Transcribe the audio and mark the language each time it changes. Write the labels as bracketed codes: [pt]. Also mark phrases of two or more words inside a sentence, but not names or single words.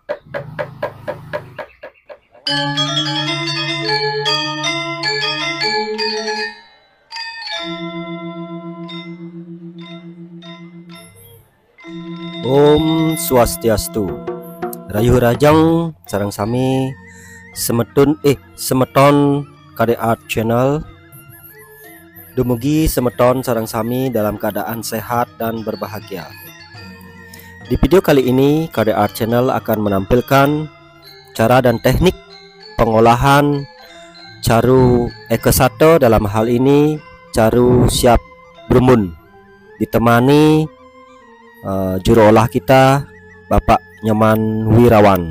[ban] Om Swastiastu. Rayu Rajang sareng sami semeton KD Art Channel. Dumugi semeton sareng sami [id] dalam keadaan sehat dan berbahagia. Di video kali ini KD Art Channel akan menampilkan cara dan teknik pengolahan caru Eke1, dalam hal ini caru siap brumun, ditemani juru olah kita Bapak Nyoman Wirawan.